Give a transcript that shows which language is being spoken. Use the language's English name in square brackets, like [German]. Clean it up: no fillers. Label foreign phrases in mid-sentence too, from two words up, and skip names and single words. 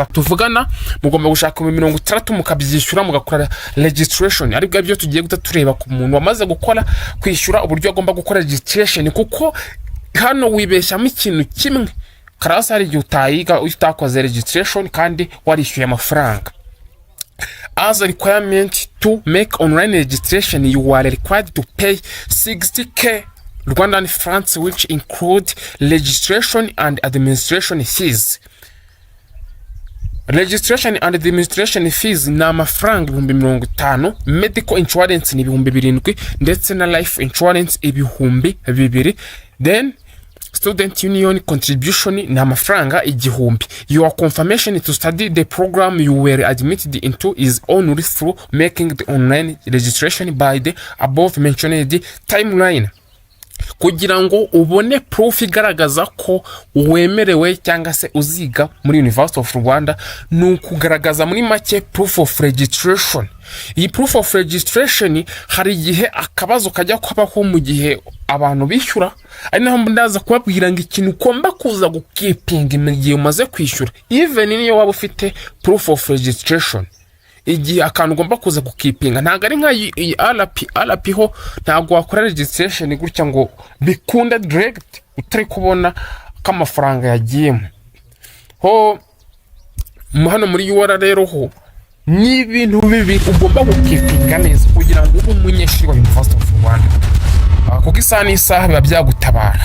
[Kinyarwanda] Tuvugana mugomba gushaka 30 mukabyishyura mugakora registration, ariko byo tugiye guta tureba ku muntu wamaze gukora kwishyura uburyo agomba gukora registration, kuko hano wibeshyamo ikintu kimwe. Karasa hari igihe utayiga utakoze registration kandi warishyuye amafaranga. [English] As a requirement to make online registration, you are required to pay 60k Rwandan francs, which include registration and administration fees. Registration and administration fees [Kinyarwanda] ni amafaranga 50, [English] medical insurance [Kinyarwanda] ni 7,000 ndetse na [English] life insurance [Kinyarwanda] 2,000. Then [English] student union contribution [Kinyarwanda] ni amafaranga 1,000. [English] Your confirmation to study the program you were admitted into is only through making the online registration by the above mentioned timeline. [Kinyarwanda] Kugira ngo ubone proof igaragaza ko wemerewe cyangwa se uziga muri University of Rwanda, nukugaragaza muri make [English] proof of registration. [Kinyarwanda] Iyi [English] proof of registration [Kinyarwanda] hari igihe akabazo kajya kwabaho mu gihe abantu bishyura, ari naho ndaza kubabwira ngo ikintu ukomba kuza gukipinga mu gihe umaze kwishyura, even niyo waba ufite [English] proof of registration. [Kinyarwanda] Igihe akantu ugomba kuza gukipinga ntago ari nka RP ho ntago wakora registration gutya ngo bikunda direct utari kubona ko amafaranga yagiyemo ho. Hano muri UR rero ho ni ibintu bibi ugomba gukipinga neza kugira ngo ube umunyeshuri wa University of Rwanda, kuko isaha biba byagutabara.